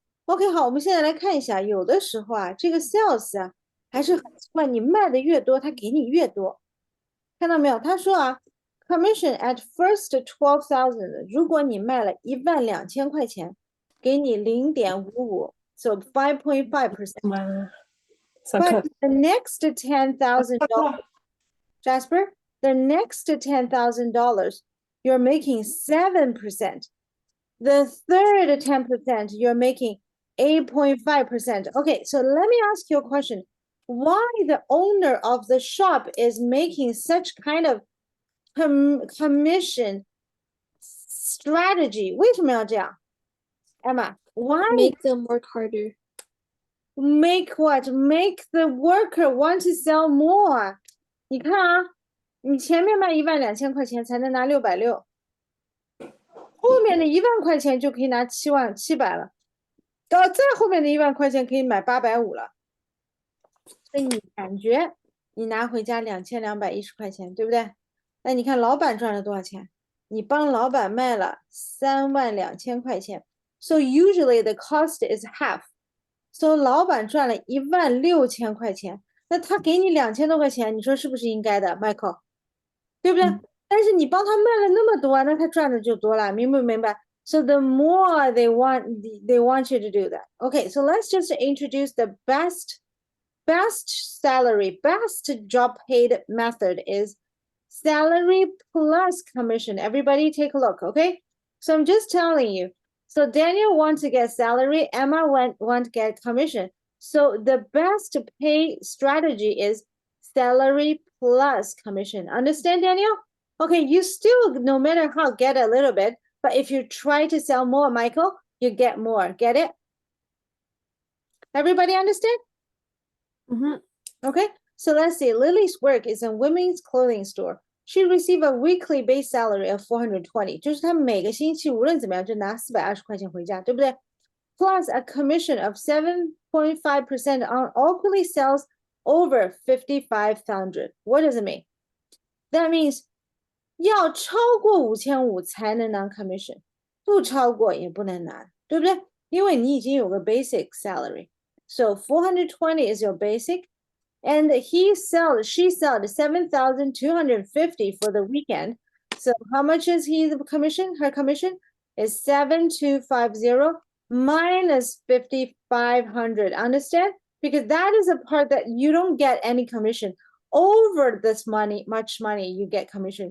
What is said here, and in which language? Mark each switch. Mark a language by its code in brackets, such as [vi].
[zh] OK，好，我们现在来看一下，有的时候啊，这个 sales 啊，还是很奇怪，你卖的越多，他给你越多。看到没有？他说啊， [en] commission at first [zh] 12,000，如果你卖了12000块钱，给你0.55， [en] so [zh] 5.5%。 [en] But the next $10,000, Jasper, the next $10,000, you're making 7%. The third 10%, you're making 8.5%. Okay, so let me ask you a question. Why the owner of the shop is making such kind of commission strategy? [zh] 为什么要这样 Emma, [en] why Make them work harder. make what? Make the worker want to sell more. [zh] 你看啊，你前面卖12000块钱才能拿660，后面的1万块钱就可以拿770了，到再后面的1万块钱可以买850了。所以你感觉你拿回家2210块钱，对不对？那你看老板赚了多少钱？你帮老板卖了32000块钱。 [en] So usually the cost is half. So [zh] 老板赚了16000块钱，那他给你2000多块钱，你说是不是应该的 ，Michael？ 对不对？但是你帮他卖了那么多，那他赚的就多了，明不明白？ [en] So the more they want you to do that. Okay, so let's just introduce the best salary, best job paid method is salary plus commission. Everybody take a look, okay? So I'm just telling you. So Daniel wants to get salary, Emma want to get commission. So the best pay strategy is salary plus commission. Understand, Daniel? Okay, you still, no matter how, get a little bit, but if you try to sell more, Michael, you get more. Get it? Everybody understand? Okay, so let's see. Lily's work is a women's clothing store. She received a weekly base salary of 420. [zh] 就是她每个星期无论怎么样就拿420块钱回家，对不对？ [en] Plus a commission of 7.5% on all quarterly sales over 55,000. What does it mean? That means [zh] 要超过5500才能拿 commission， 不超过也不能拿，对不对？因为你已经有个 basic salary. [en] So 420 is your basic. And she sold 7,250 for the weekend. So how much is the commission? Her commission is 7,250 minus 5,500. Understand? Because that is a part that you don't get any commission. Over this much money, you get commission.